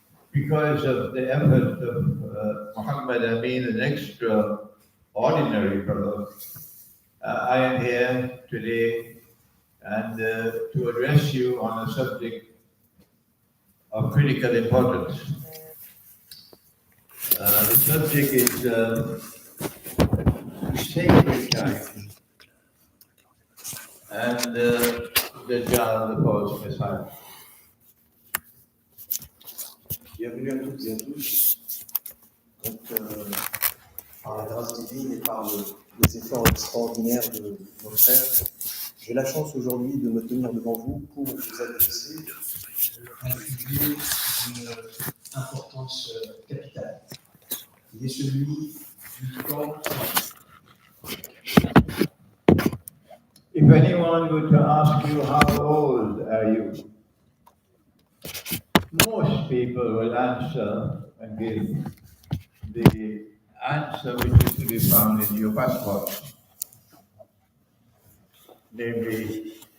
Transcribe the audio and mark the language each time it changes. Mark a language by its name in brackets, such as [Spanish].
[English] Because of the effort of Muhammad Amin, an extraordinary fellow, I am here today and to address you on a subject of critical importance. The subject is sacred time and Dajjal, the false Messiah. [French] Bienvenue à toutes et à tous. Donc, par la grâce divine et par les efforts extraordinaires de nos frères, j'ai la chance aujourd'hui de me tenir devant vous pour vous adresser un sujet d'une importance capitale, qui est celui du temps. [English] If anyone were to ask you how old are you, most people will answer and give the answer which is to be found in your passport. Namely,